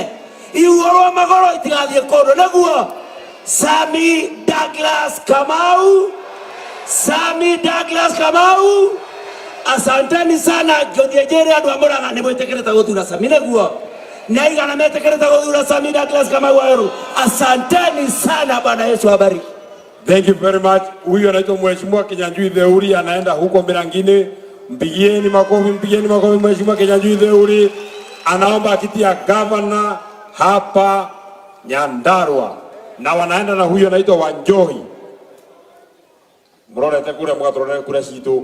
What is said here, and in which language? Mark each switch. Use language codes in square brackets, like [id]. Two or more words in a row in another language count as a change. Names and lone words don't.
[ki] Ihuhũrwo magũrũ itigathiĩ kũndũ, nĩguo? Sami Douglas Kamau, Sami Douglas Kamau, [sw] asanteni sana. [ki] Ngĩthiĩ njĩre andũ a Mũrang'a nĩ mwĩtĩkĩrĩte gũthura Sami, nĩguo? Nĩ aigana metĩkĩrĩte gũthura Sami Douglas Kamau Wawerũ? [sw] Asanteni sana, Bwana Yesu abariki. [en] Thank you very much. [sw] Huyu anaitwa Mheshimiwa Kinyanjui Theuri, anaenda huko Mirangini Mpigieni makofi Mheshimiwa Kinyanjui Theuri anaomba kiti ya gavana hapa Nyandarua, na wanaenda na huyo anaitwa Wanjohi. [ki] Mrorete kura mwatorone kura situ.